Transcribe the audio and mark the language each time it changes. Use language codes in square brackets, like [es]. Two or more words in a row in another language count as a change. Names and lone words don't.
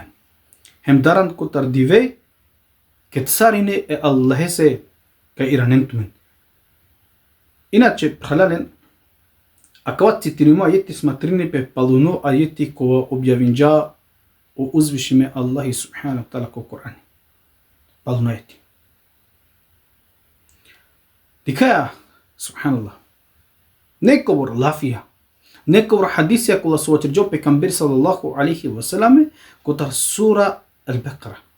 [rom] Хемдаран котар диве ке царине е Аллахе се ка иранентумен. Иначе прхалален акават цитирима ајети сматрине пе палуно ајети која објавинџа о узвишиме Аллахи [ar] سبحانه وتعالى [rom] ко Кур'ани. Палуно ајети. Дикаја, субханаллах, некобор лафија, некобор хадисија која со вачерџа пекамбери [ar] صلى الله عليه وسلم [rom] котар сура Ал-Бекара.